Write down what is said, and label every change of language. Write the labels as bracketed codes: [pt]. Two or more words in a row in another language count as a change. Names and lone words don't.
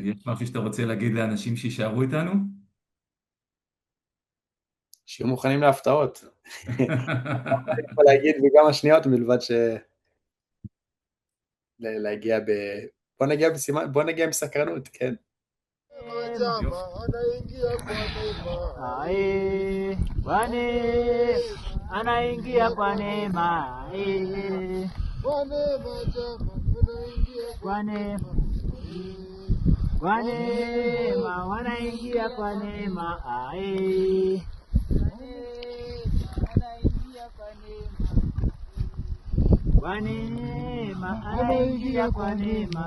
[he] יש משהו שאתה רוצה להגיד לאנשים שישארו איתנו? שיהיו מוכנים להפתעות. אני יכול להגיד בכמה שניות מלבד להגיע בוא נגיע עם סקרנות, כן. יופי. [sw] Anaingia kwa neema, kwa neema, wanaingia kwa neema, kwa neema, anaingia kwa neema,